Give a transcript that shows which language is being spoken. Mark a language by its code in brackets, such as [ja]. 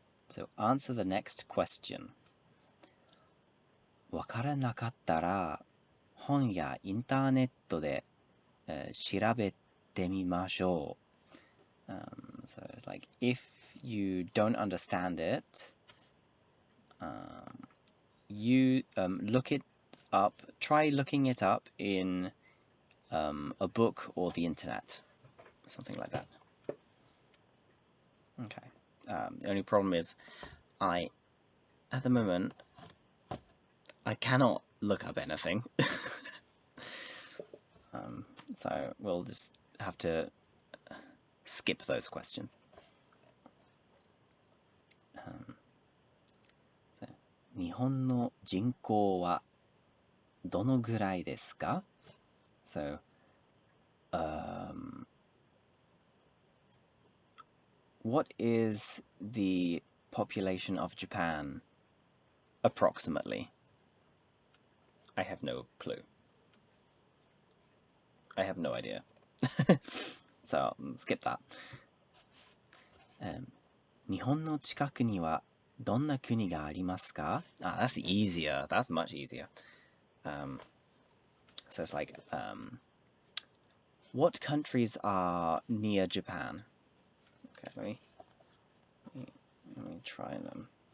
[en] So, answer the next question. [ja] わからなかったら本やインターネットで、調べてみましょう. [en] So it's like, if you don't understand it, you look it up, try looking it up in a book or the internet, something like that. Okay. The only problem is, at the moment, I cannot look up anything. So we'll just have to skip those questions. [ja] So, 日本の人口はどのぐらいですか? [en] So, what is the population of Japan approximately? I have no clue. I have no idea. So, skip that. [ja] 日本の近くにはどんな国がありますか? [en] That's easier. That's much easier. So it's like, what countries are near Japan? Okay, let me try them.